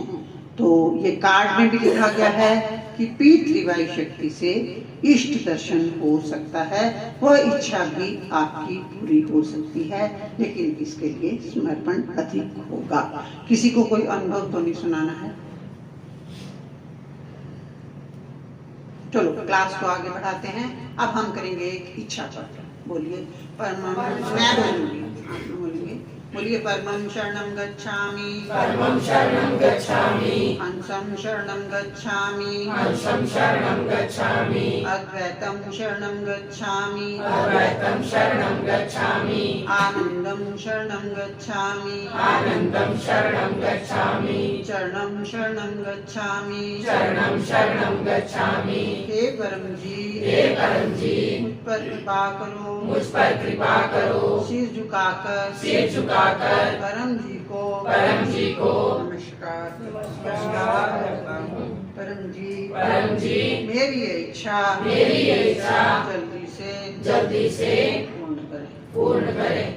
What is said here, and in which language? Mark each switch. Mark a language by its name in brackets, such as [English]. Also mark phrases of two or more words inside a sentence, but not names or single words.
[Hindi] तो ये कार्ड में भी लिखा गया है कि P3Y शक्ति से इष्ट दर्शन हो सकता है, वह इच्छा भी आपकी पूरी हो सकती है, लेकिन इसके लिए समर्पण अधिक होगा। किसी को कोई अनुभव तो नहीं सुनाना है? चलो क्लास को आगे बढ़ाते हैं। अब हम करेंगे एक इच्छा पत्र। बोलिए परम, मैं बोलूंगी, आप बोलिए। [Pali] बोलिए परमं शरणं गच्छामि, हंसं शरणं गच्छामि, अद्वैतं शरणं गच्छामि, आनंदं शरणं गच्छामि, चरणं शरणं गच्छामि। [Hindi] हे परम जी मुझ पर कृपा करो, मुझ पर कृपा करो, सिर झुकाकर परम जी को नमस्कार करता हूँ। परम जी मेरी ये इच्छा जल्दी से पूर्ण करें।